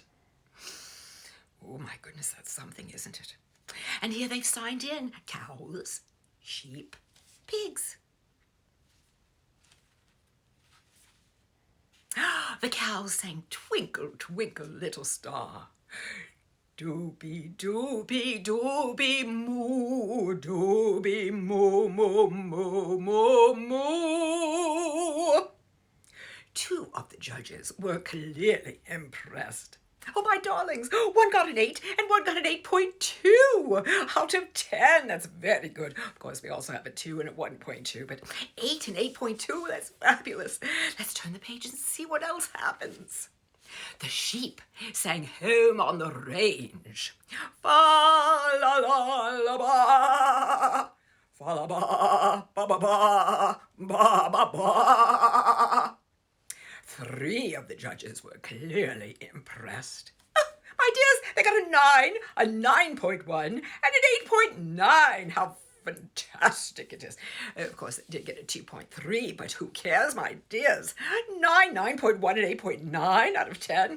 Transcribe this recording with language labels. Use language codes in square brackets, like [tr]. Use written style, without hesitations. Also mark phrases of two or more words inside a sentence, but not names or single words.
[en] Oh, my goodness, that's something, isn't it? And here they've signed in. Cows, sheep, pigs. The cows sang "Twinkle, Twinkle, Little Star." Dooby dooby dooby moo, dooby moo moo moo moo moo. Two of the judges were clearly impressed. Oh, my darlings, one got an 8 and one got an 8.2 out of 10. That's very good. Of course, we also have a 2 and a 1.2, but 8 and 8.2, that's fabulous. Let's turn the page and see what else happens. The sheep sang "Home on the Range." Fa la la la ba, fa la ba ba ba ba ba ba ba. 3 of the judges were clearly impressed. Oh, my dears, they got a 9, a 9.1, and an 8.9. How fantastic it is. Of course, it did get a 2.3, but who cares, my dears? 9, 9.1, and 8.9 out of 10.